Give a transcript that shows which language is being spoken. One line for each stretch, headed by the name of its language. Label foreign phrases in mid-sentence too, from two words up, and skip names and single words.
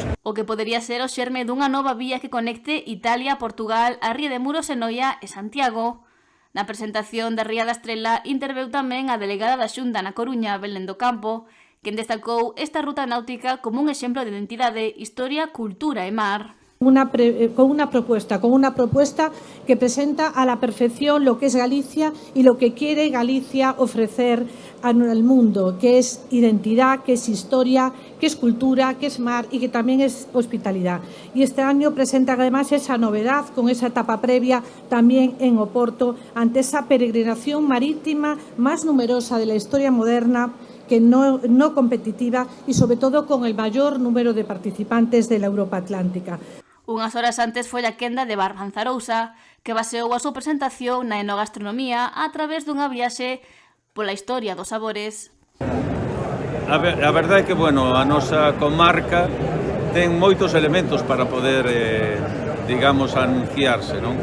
Galician: O que podería ser o xerme dunha nova vía que conecte Italia, Portugal, a Ría de Muros e Noia e Santiago. Na presentación da Ría da Estrela interveu tamén a delegada da Xunta na Coruña, Belén do Campo, quen destacou esta ruta náutica como un exemplo de identidade, historia, cultura e mar.
Spanish: Con una propuesta que presenta a la perfección lo que es Galicia y lo que quiere Galicia ofrecer al mundo, que es identidad, que es historia, que es cultura, que es mar y que también es hospitalidad. Y este año presenta además esa novedad con esa etapa previa también en Oporto, ante esa peregrinación marítima más numerosa de la historia moderna, que no competitiva y sobre todo con el mayor número de participantes de la Europa Atlántica.
Galician: Unhas horas antes foi a quenda de Bar Manzarousa, que baseou a súa presentación na enogastronomía a través dunha viaxe pola historia dos sabores. A verdade é que, bueno, a nosa comarca ten moitos elementos para poder, digamos, anunciarse, non?